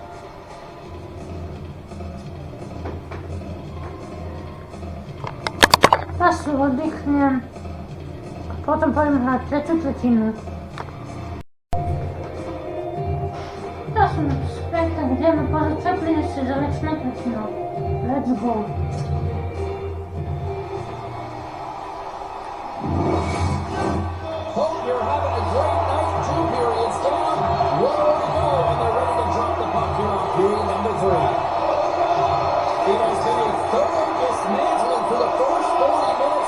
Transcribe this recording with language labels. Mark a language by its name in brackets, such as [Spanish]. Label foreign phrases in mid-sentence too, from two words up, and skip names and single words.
[Slovak] Pasu oddychnem a potom pôjdem hrať tretiu tretinu. To som späť, tak ideme pozrieť, čo prinesie záverečná tretina. [English] Let's go. Hope you're having a great night. 2 periods down. 1 more to go, and they're ready to drop the puck here on period number 3. It has been a thorough dismantling for the first 40 minutes.